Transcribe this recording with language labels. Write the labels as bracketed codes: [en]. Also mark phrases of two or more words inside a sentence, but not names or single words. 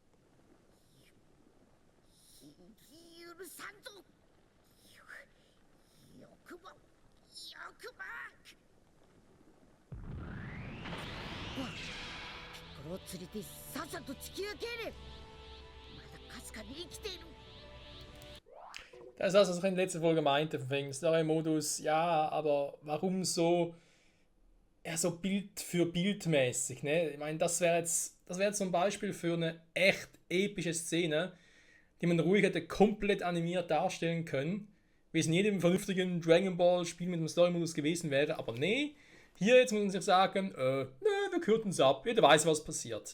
[ja] 許さんぞ！欲望！欲望！ピッコロを連れてさっさと地球へ帰れ！まだかすかに生きている！ [de] Das ist das, was ich in der letzten Folge meinte, von wegen Story-Modus, ja, aber warum so, ja, so Bild für Bildmäßig, ne? Ich meine, das wäre jetzt so ein Beispiel für eine echt epische Szene, die man ruhig hätte komplett animiert darstellen können, wie es in jedem vernünftigen Dragon Ball Spiel mit einem Story-Modus gewesen wäre, aber nee, hier jetzt muss man sich sagen, ne, wir kürten es ab, jeder weiß, was passiert.